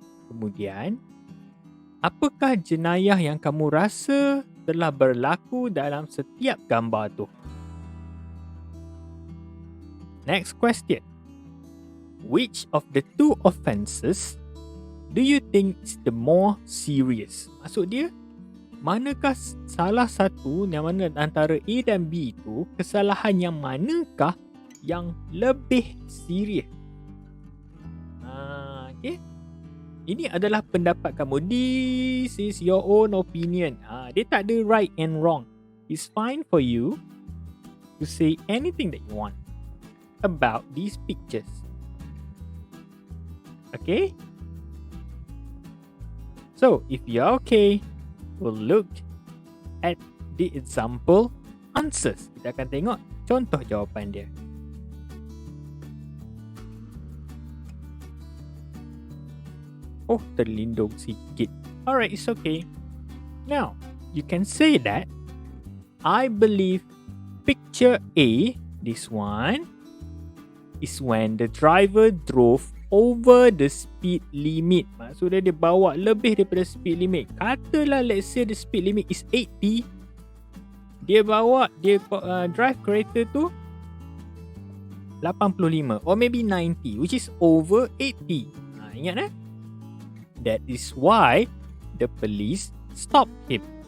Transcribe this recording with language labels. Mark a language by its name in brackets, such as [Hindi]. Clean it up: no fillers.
[Malay] Kemudian, apakah jenayah yang kamu rasa telah berlaku dalam setiap gambar tu? [English] Next question. Which of the two offences do you think is the more serious? [Malay] Maksud dia, manakah salah satu yang mana antara A dan B itu, kesalahan yang manakah yang lebih serius? Okay. Ini adalah pendapat kamu. [English] This is your own opinion. [Malay] Dia tak ada [English] right and wrong. It's fine for you to say anything that you want about these pictures. Okay? So, if you're okay, we'll look at the example answers. [Malay] Kita akan tengok contoh jawapan dia. [English] Oh, [Malay] terlindung sikit. [English] Alright, it's okay. Now, you can say that I believe picture A, this one, is when the driver drove over the speed limit. [Malay] Maksudnya dia bawa lebih daripada speed limit. [English] Katalah let's say the speed limit is 80. Dia drive [Malay] kereta tu [English] 85 or maybe 90, which is over 80. Ingat That is why the police stopped him.